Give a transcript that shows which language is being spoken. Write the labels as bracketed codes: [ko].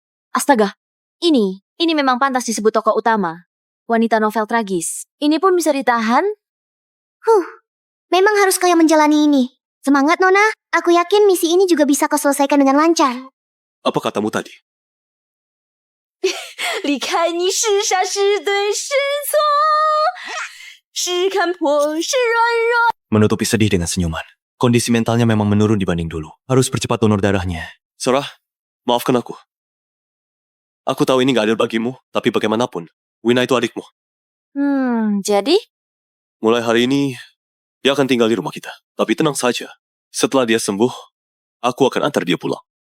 [id] Astaga, ini memang pantas disebut tokoh utama. Wanita novel tragis. Ini pun bisa ditahan? Memang harus kau yang menjalani ini. Semangat Nona, aku yakin misi ini juga bisa kau selesaikan dengan lancar. Apa katamu tadi? [zh] 离开你是傻是对是错，是看破是软弱。 [id] Menutupi sedih dengan senyuman. Kondisi mentalnya memang menurun dibanding dulu. Harus percepat donor darahnya. Sarah, maafkan aku. Aku tahu ini gak adil bagimu, tapi bagaimanapun, Wina itu adikmu. Jadi? Mulai hari ini, dia akan tinggal di rumah kita. Tapi tenang saja, setelah dia sembuh, aku akan antar dia pulang.